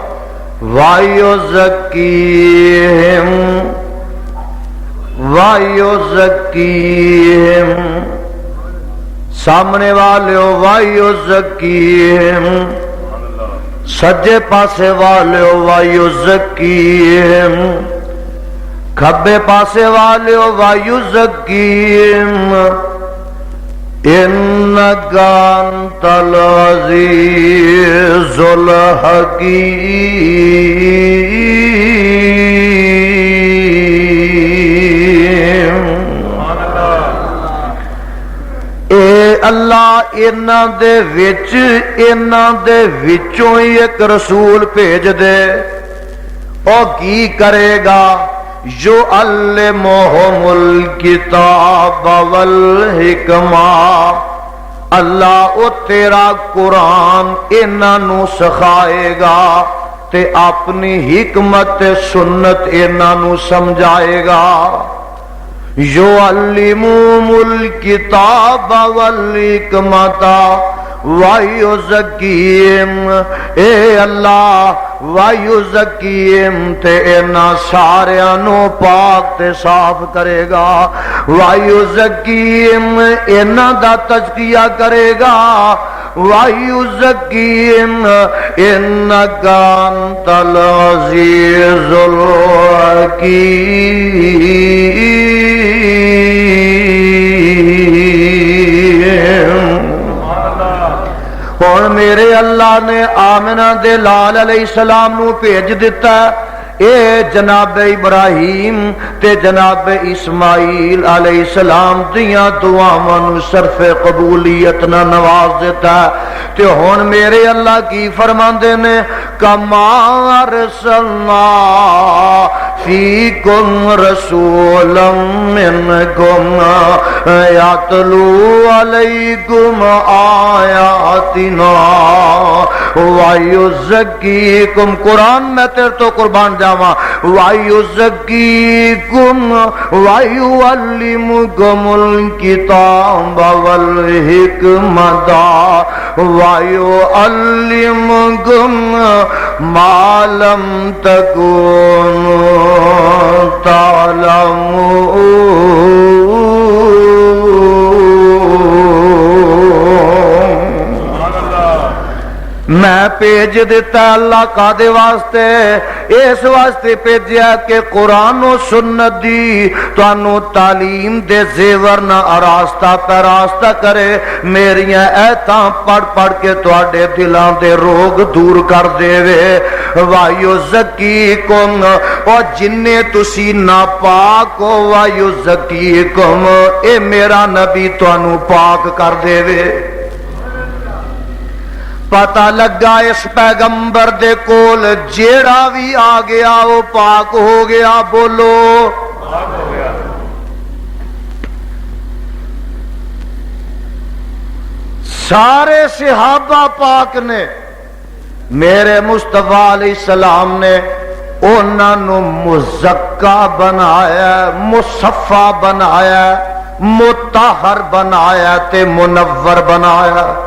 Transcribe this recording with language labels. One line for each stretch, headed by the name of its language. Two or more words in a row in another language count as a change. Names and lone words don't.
Punjabi: وَيُزَكِّيهِمْ سامنے والے وَيُزَكِّيهِمْ سجے پاسے والے وَيُزَكِّيهِمْ کھبے پاسے والے وَيُزَكِّيهِمْ
Arabic: إِنَّكَ أَنْتَ الْعَزِيزُ الْحَكِيمُ
Punjabi: اے اللہ انہاں دے وچوں ہی ایک رسول بھیج دے او کی کرے گا
Arabic: يُعَلِّمُهُمُ الْكِتَابَ وَالْحِكْمَةَ
Punjabi: اللہ او تیرا قرآن انہاں نو سکھائے گا تے اپنی حکمت سنت انہاں نو سمجھائے گا.
Arabic: یعلمہم الکتاب والحکمت وَيُزَكِّيهِمْ
Punjabi: اے اللہ وَيُزَكِّيهِمْ تے انہاں ساریاں نو پاک تے صاف کرے گا. وَيُزَكِّيهِمْ انہاں دا تزکیہ کرے گا.
Arabic: وَيُزَكِّيهِمْ إِنَّكَ أَنْتَ الْعَزِيزُ الْحَكِيمُ.
Punjabi: اور میرے اللہ نے آمنہ دے لال علیہ السلام نو بھیج دیتا اے جناب ابراہیم تے جناب اسماعیل علیہ السلام دیاں دعاواں نو صرف قبولیت نہ نواز دیتا. تے ہن میرے اللہ کی فرماندے نے
Arabic: کما ارسلنا فیکم رسولا منکم یتلو علیکم آیاتنا ویزکیکم.
Punjabi: قرآن میں تیرے تو قربان جاواں.
Arabic: ویزکیکم ویعلمکم الکتاب والحکمت وَيُعَلِّمُكُمْ مَا لَمْ تَكُونُوا تَعْلَمُونَ.
Punjabi: میں بھیج دیتا اللہ قادے واسطے اس واسطے بھیجیا کہ قرآن و سنت دی تانوں تعلیم دے زیور نہ آراستہ پیراستہ کرے. میریاں ایتاں پڑھ پڑھ کے تواڈے دلاں دے روگ دور کر دے وے. وَيُزَكِّيكُمْ اور جننے تسی ناپاک ہو وَيُزَكِّيكُمْ اے میرا نبی تانوں پاک کر دے وے. پتہ لگا اس پیغمبر دے کول جیڑا بھی آ گیا وہ پاک ہو گیا. بولو پاک ہو گیا. سارے صحابہ پاک نے میرے مصطفیٰ علیہ السلام نے انہاں نو مزکا بنایا, مصفا بنایا, مطہر بنایا تے منور بنایا.